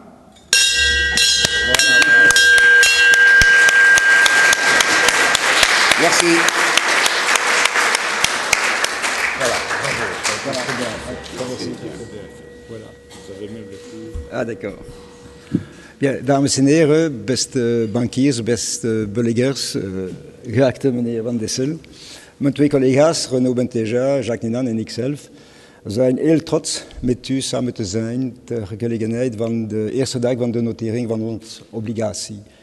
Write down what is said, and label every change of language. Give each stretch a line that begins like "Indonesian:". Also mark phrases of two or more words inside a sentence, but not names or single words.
French: Merci. Voilà, bravo. Voilà, vous avez même le coup. Ah, d'accord. Bien,
Dutch: dames en heren, beste bankiers, beste beleggers, geachte meneer Van Dissel. Mijn twee collega's, Renaud Benteja, Jacques Ninan en ikzelf, zijn heel trots met u samen te zijn ter gelegenheid van de eerste dag van de notering van onze obligatie.